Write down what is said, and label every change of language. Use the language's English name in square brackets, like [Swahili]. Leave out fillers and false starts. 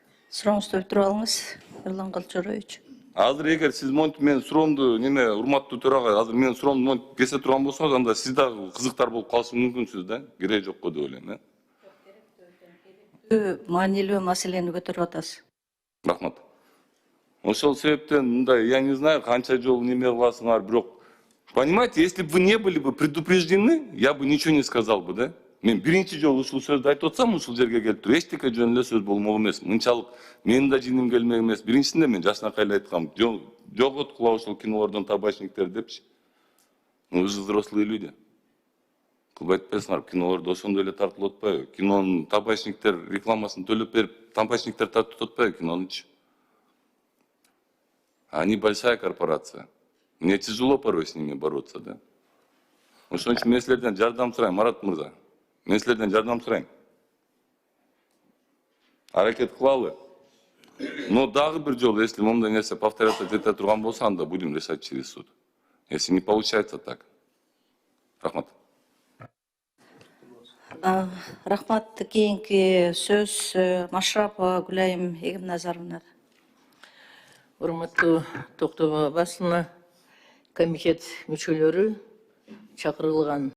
[Kyrgyz] Сурооңузду бүтүрүп алыңыз, Эрлан Калчорович. Азыр эгер сиз монтип мен суроомду неме урматтуу төрагай, азыр мен суроомду монтип кесе турган болсоңуз, анда сиз дагы кызыктар болуп калышы мүмкүнсүз да. Кереги жок го деп ойлойм, Маанилүү маселени көтөрүп атасыз. Рахмат. Ошол себептен мындай, [Russian] я не знаю, [Kyrgyz] канча жолу неме кыласыңар, бирок [Russian] понимаете, если бы вы не были бы предупреждены, я бы ничего не сказал бы, да? [Kyrgyz] Мен биринчи жолу ушул сөздү айтып атсам, ушул жерге келип туруп, эчтеке жөн эле сөз болмок эмес. Мынчалык менин да жиним келмек эмес. Биринчисинде мен жашынакай эле айткам, жоготкула ошол кинолордон табачниктер депчи. [Russian] Вы же взрослые люди. [Kyrgyz] Кылбай атпайсыңар, кинолордо ошондой эле тартылып атпайбы? Кинонун табачниктер рекламасын төлөп берип, табачниктер тартып атпайбы кинонучу? [Russian] Они большая корпорация. Мне тяжело порой с ними бороться, да? [Kyrgyz] Ошон үчүн мен силерден жардам сурайм, Марат мырза. Мен силерден жардам сурайм. Аракет кылалы. Но дагы бир жолу, если мондай нерсе повторяться ете турган болсо, анда [Russian] будем решать через суд. Если не получается так. Рахмат. [Kyrgyz] Рахмат. Кийинки сөз Машрапова Гүлайым Эгемназаровна. Урматтуу Токтогул басына комитет мүчөлөрү, чакырылган